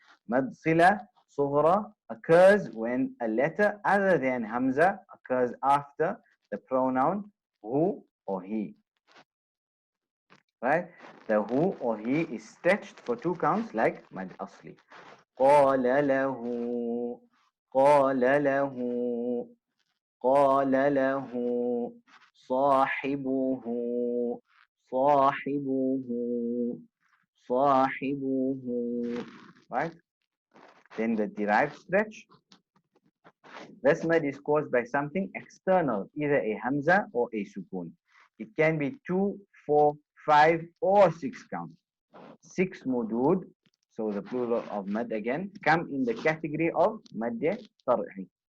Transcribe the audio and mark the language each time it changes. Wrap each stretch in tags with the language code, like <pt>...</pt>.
<en>Mad sila sughra occurs when a letter other than hamza occurs after the pronoun who or he. Right? The who or he is stretched for two counts like mad asli.</en> <ar>قال له قال له قال له صاحبه صاحبه صاحبه.</ar> <en>Right? Then the derived stretch. This mad is caused by something external, either a hamza or a sukun. It can be 2, 4, 5 or 6 counts. 6 mudud, so the plural of mad again, come in the category of mad far'i.</en>